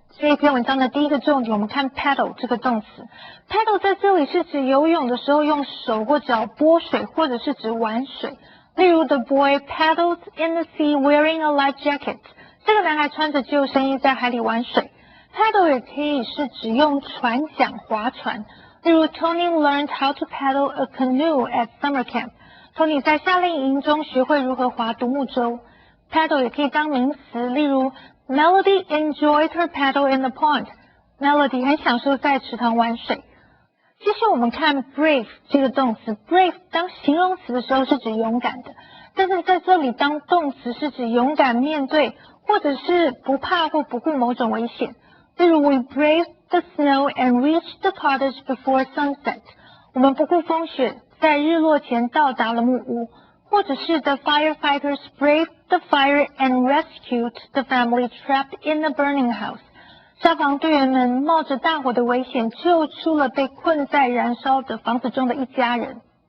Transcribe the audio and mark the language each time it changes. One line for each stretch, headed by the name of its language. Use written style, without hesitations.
Chinese: 这篇文章的第一个重点，我们看 paddle 这个动词。paddle 在这里是指游泳的时候用手或脚拨水，或者是指玩水。例如
English: The boy paddles in the sea wearing a life jacket.
Chinese: 这个男孩穿着救生衣在海里玩水。paddle 也可以是指用船桨划船。例如
English: Tony learned how to paddle a canoe at summer camp.
Chinese: Tony 在夏令营中学会如何划独木舟。 paddle 也可以当名词，例如
English: Melody enjoyed her paddle in the pond.
Chinese: Melody 很享受在池塘玩水。接着我们看 brave 这个动词 ，brave 当形容词的时候是指勇敢的，但是在这里当动词是指勇敢面对，或者是不怕或不顾某种危险。例如
English: We braved the snow and reached the cottage before sunset.
Chinese: 我们不顾风雪，在日落前到达了木屋。或者是
English: The firefighters braved the fire and rescued the family trapped in the burning house.
Chinese: 消防队员们冒着大火的危险，救出了被困在燃烧的房子中的一家人。